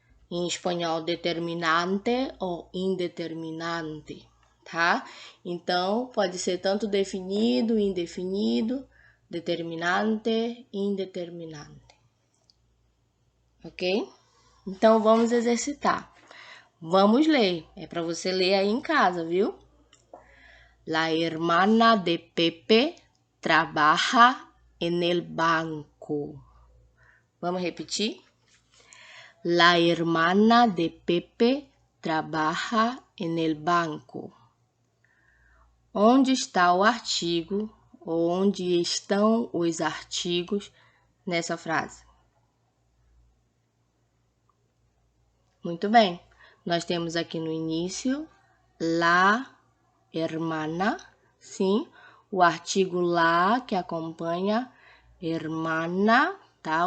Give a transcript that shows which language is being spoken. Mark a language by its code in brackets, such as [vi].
[pt] Em espanhol, determinante ou indeterminante, tá? Então, pode ser tanto definido, indefinido, determinante, indeterminante. Ok? Então, vamos exercitar. Vamos ler. É para você ler aí em casa, viu? [es] La hermana de Pepe trabaja en el banco. [pt] Vamos repetir? [es] La hermana de Pepe trabaja en el banco. [pt] Onde está o artigo ou onde estão os artigos nessa frase? Muito bem. Nós temos aqui no início la hermana, sim, o artigo la que acompanha hermana, tá?